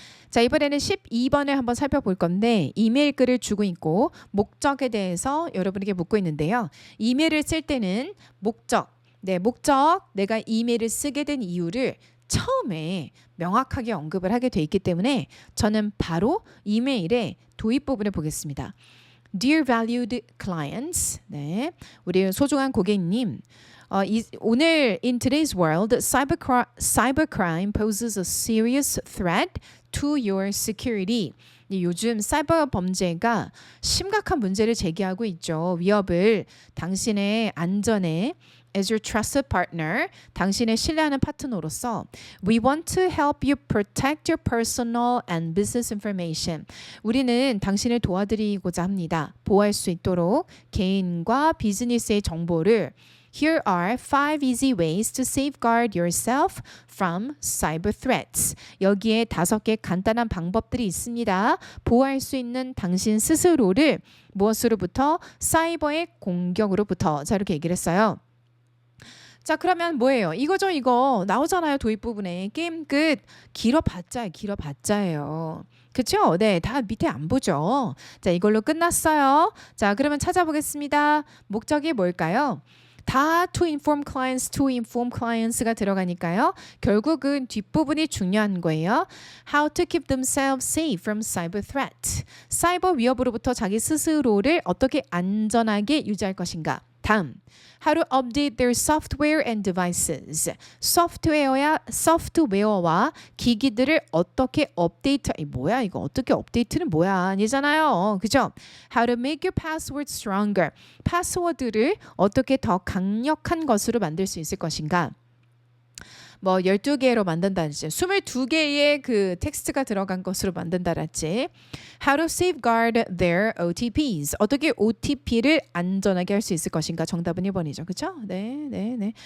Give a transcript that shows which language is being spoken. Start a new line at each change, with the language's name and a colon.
Korean: 자, 이번에는 12번을 한번 살펴볼 건데 이메일 글을 주고 있고 목적에 대해서 여러분에게 묻고 있는데요. 이메일을 쓸 때는 목적, 내가 이메일을 쓰게 된 이유를 처음에 명확하게 언급을 하게 돼 있기 때문에 저는 바로 이메일의 도입 부분을 보겠습니다.
English: Dear valued clients,
Korean: 네, 우리 소중한 고객님, 오늘
English: in today's world, cybercrime poses a serious threat to your security.
Korean: 요즘 사이버 범죄가 심각한 문제를 제기하고 있죠. 위협을 당신의 안전에
English: as your trusted partner,
Korean: 당신의 신뢰하는 파트너로서
English: we want to help you protect your personal and business information.
Korean: 우리는 당신을 도와드리고자 합니다. 보호할 수 있도록 개인과 비즈니스의 정보를
English: Here are 5 easy ways to safeguard yourself from cyber threats.
Korean: 여기에 5개 간단한 방법들이 있습니다. 보호할 수 있는 당신 스스로를 무엇으로부터? 사이버의 공격으로부터. 자, 이렇게 얘기를 했어요. 자, 그러면 뭐예요? 이거죠, 이거. 나오잖아요, 도입 부분에. 게임 끝. 길어봤자예요. 그쵸? 네, 다 밑에 안 보죠. 자, 이걸로 끝났어요. 자, 그러면 찾아보겠습니다. 목적이 뭘까요? 다
English: to inform clients
Korean: 가 들어가니까요. 결국은 뒷부분이 중요한 거예요.
English: How to keep themselves safe from cyber threat.
Korean: 사이버 위협으로부터 자기 스스로를 어떻게 안전하게 유지할 것인가. 다음,
English: how to update their software and devices.
Korean: 소프트웨어와 기기들을 어떻게 업데이트, 뭐야 이거 어떻게 업데이트는 뭐야 아니잖아요. 그죠?
English: How to make your password stronger.
Korean: 파스워드를 어떻게 더 강력한 것으로 만들 수 있을 것인가. 뭐 12개로 만든다든지 22개의 그 텍스트가 들어간 것으로 만든다랄지
English: How to safeguard their OTPs.
Korean: 어떻게 OTP를 안전하게 할 수 있을 것인가. 정답은 1번이죠. 그렇죠? 네.